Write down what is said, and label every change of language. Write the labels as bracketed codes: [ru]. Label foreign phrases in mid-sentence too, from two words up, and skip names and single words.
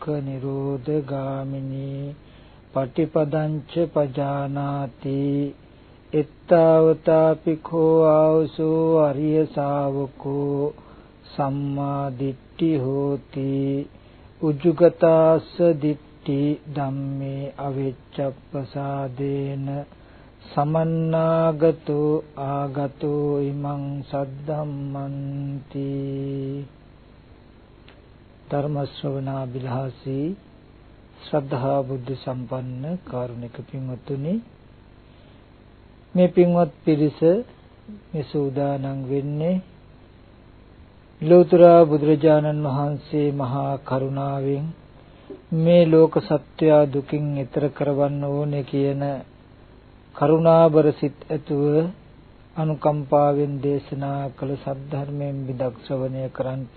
[pi] නිරෝධගාමිනී පටිපදංච පජානාති එත්තාවතාපිකෝ ආවසෝ අරිය ශාවකෝ සම්මා දිට්ඨි හෝති උජ්ජුගතාස්ස දිට්ඨි ධම්මේ අවිච්ඡප්පසාදේන සමන්නාගතෝ ආගතෝ ඉමං සද්ධම්මන්ති. [si] ධර්ම ශ්‍රවණා බිලහසී ශ්‍රද්ධා බුද්ධ සම්පන්න කාරුණික පින්වත්නි, මේ පින්වත් පිරිස මේ සූදානම් වෙන්නේ ලෝතර බුදුරජාණන් වහන්සේ මහා කරුණාවෙන් මේ ලෝක සත්‍ය දුකින් ඈතර කරවන්න ඕනේ කියන කරුණාබර සිත් ඇතුව අනුකම්පාවෙන් දේශනා කළ සද්ධර්මයෙන් විදක් ශ්‍රවණය කරන්ට.